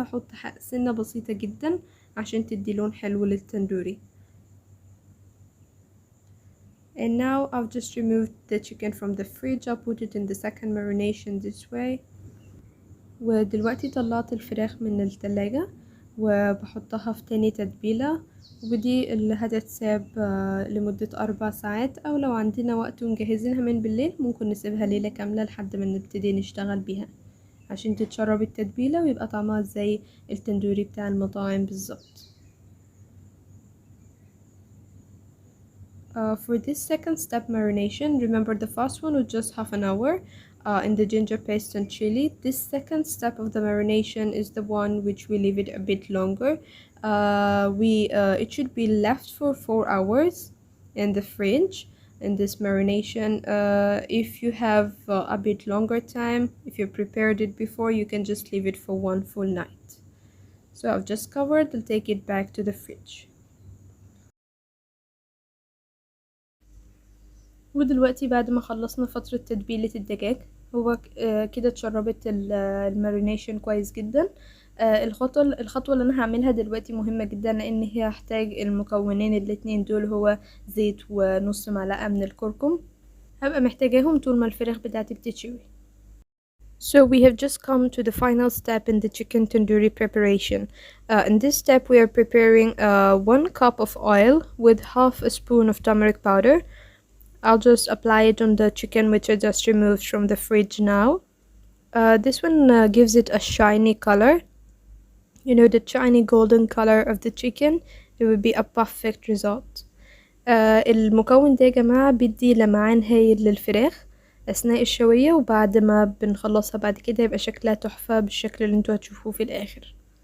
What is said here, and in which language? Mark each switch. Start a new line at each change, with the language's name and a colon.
Arabic: هحط سنة بسيطة جدا عشان تدي لون حلو للتندوري.
English: And now I've just removed the chicken from the fridge. I'll put it in the second marination this way.
Arabic: ودلوقتي طلعت الفراخ من التلاجة وبحطها في تاني تتبيلة، ودي اللي هتتساب لمدة 4 ساعات، او لو عندنا وقت ومجهزينها من بالليل ممكن نسيبها ليلة كاملة لحد ما نبتدي نشتغل بيها عشان تتشرب التتبيلة ويبقى طعمها زي التندوري بتاع المطاعم بالظبط.
English: For this second step marination, remember the first one was just half an hour in the ginger paste and chili. This second step of the marination is the one which we leave it a bit longer. It should be left for 4 hours in the fridge in this marination. If you have a bit longer time, if you prepared it before, you can just leave it for 1 full night. So I've just covered. I'll take it back to the fridge.
Arabic: ودلوقتي بعد ما خلصنا فترة تتبيلة الدجاج، هو كده اتشربت المارينيشن كويس جدا. الخطوة اللي انا هعملها دلوقتي مهمة جدا، لان هي هحتاج المكونين الاتنين دول، هو زيت ونص معلقة من الكركم. هبقى محتاجاهم طول ما الفراخ بتاعتي بتتشوي.
English: So we have just come to the final step in the chicken tandoori preparation. In this step we are preparing 1 cup of oil with half a spoon of turmeric powder. I'll just apply it on the chicken which I just removed from the fridge now. This one gives it a shiny color. You know, the shiny golden color of the chicken. It would be a perfect result.
Arabic: المكون ده يا جماعة بيدي لمعان هايل للفراخ أثناء الشوية، وبعد ما بنخلصها بعد كده يبقى شكلها تحفة بالشكل اللي انتوا هتشوفوه في الآخر.